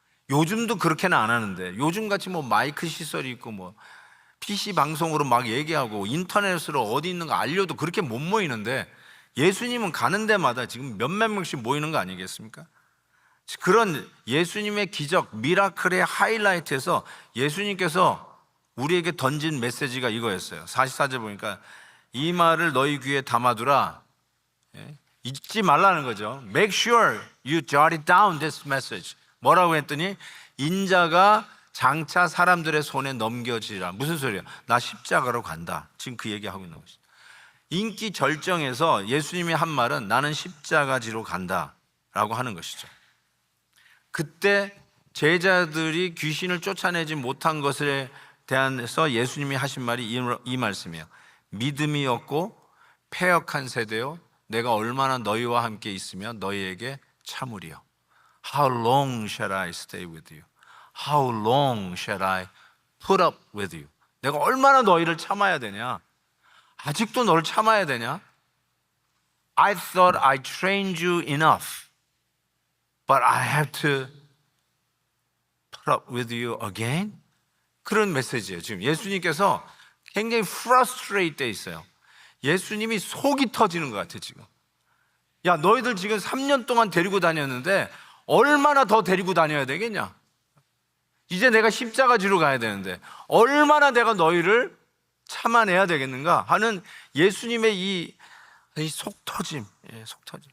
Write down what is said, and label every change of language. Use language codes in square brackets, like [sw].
[ko] 요즘도 그렇게는 안 하는데, 요즘같이 뭐 마이크 시설이 있고 뭐 PC 방송으로 막 얘기하고 인터넷으로 어디 있는 거 알려도 그렇게 못 모이는데, 예수님은 가는 데마다 지금 몇만 명씩 모이는 거 아니겠습니까? 그런 예수님의 기적, 미라클의 하이라이트에서 예수님께서 우리에게 던진 메시지가 이거였어요. 44절 보니까 이 말을 너희 귀에 담아두라. 잊지 말라는 거죠. [en] Make sure you jot it down, this message. [ko] 뭐라고 했더니 인자가 장차 사람들의 손에 넘겨지라. 무슨 소리야? 나 십자가로 간다. 지금 그 얘기하고 있는 것이죠. 인기 절정에서 예수님이 한 말은 나는 십자가지로 간다 라고 하는 것이죠. 그때 제자들이 귀신을 쫓아내지 못한 것에 대해서 예수님이 하신 말이 이 말씀이에요. 믿음이 없고 패역한 세대요, 내가 얼마나 너희와 함께 있으며 너희에게 참으리요. [en] How long shall I stay with you? How long shall I put up with you? [ko] 내가 얼마나 너희를 참아야 되냐? 아직도 너를 참아야 되냐? [en] I thought I trained you enough, but I have to put up with you again? [ko] 그런 메시지예요. 지금 예수님께서 굉장히 frustrate 돼 있어요. 예수님이 속이 터지는 것 같아 지금. 야, 너희들 지금 3년 동안 데리고 다녔는데 얼마나 더 데리고 다녀야 되겠냐? 이제 내가 십자가 지로 가야 되는데 얼마나 내가 너희를 참아내야 되겠는가 하는 예수님의 이 속 터짐, 속 터짐.